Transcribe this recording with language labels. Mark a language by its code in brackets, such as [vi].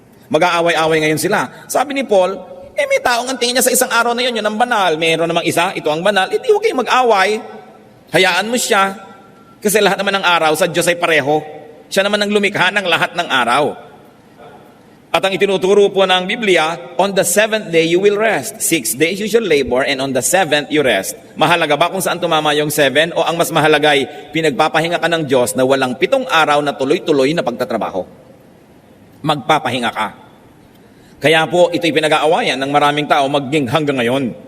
[tl] Mag-aaway-away ngayon sila. Sabi ni Paul, may taong ang tingin niya sa isang araw na yun ang banal. Meron namang isa, ito ang banal. Hindi huwag kayong mag-away. Hayaan mo siya. Kasi lahat naman ng araw sa Diyos ay pareho. Siya naman ang lumikha ng lahat ng araw. At ang itinuturo po ng Biblia, [en] on the 7th day you will rest. 6 days you shall labor, and on the 7th you rest. [tl] Mahalaga ba kung saan tumama yung 7? O ang mas mahalaga ay pinagpapahinga ka ng Diyos na walang 7 araw na tuloy-tuloy na pagtatrabaho? Magpapahinga ka. Kaya po ito'y pinag-aawayan ng maraming tao maging hanggang ngayon.